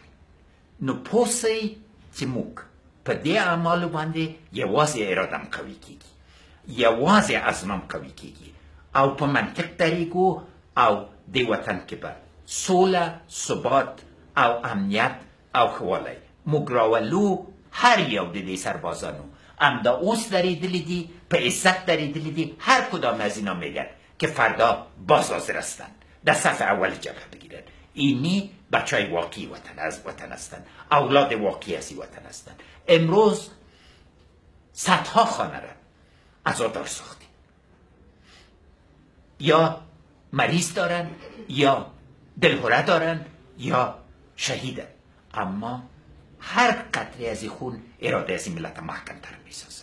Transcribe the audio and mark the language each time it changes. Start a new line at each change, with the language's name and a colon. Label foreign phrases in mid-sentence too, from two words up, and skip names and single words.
Pashto: نو پوه سئ چې موږ په دې اعمالو باندې یوازې ارادم قوي کیږي، یوازې عزمم قوي کیږي او په منطق درېږو او دې وطن کې به سوله، ثبات او امنیت او ښهوالی موږ راولو. هر یو د دې سربازانو همدا اوس درېدلي دي، په عزت درېدلي دي.
Persian: هر کدام از اینا میگن که فردا باز حاضر هستند در صف اول جبهه بگیرن. اینی بچهای واقعی وطن از وطن هستند، اولاد واقعی از این وطن هستند. امروز صدها خانه را عزادار ساختیم، یا مریض دارن، یا دلهره دارن، یا شهیدن، اما هر قطره از این خون اراده از این ملت محکم تر میسازن.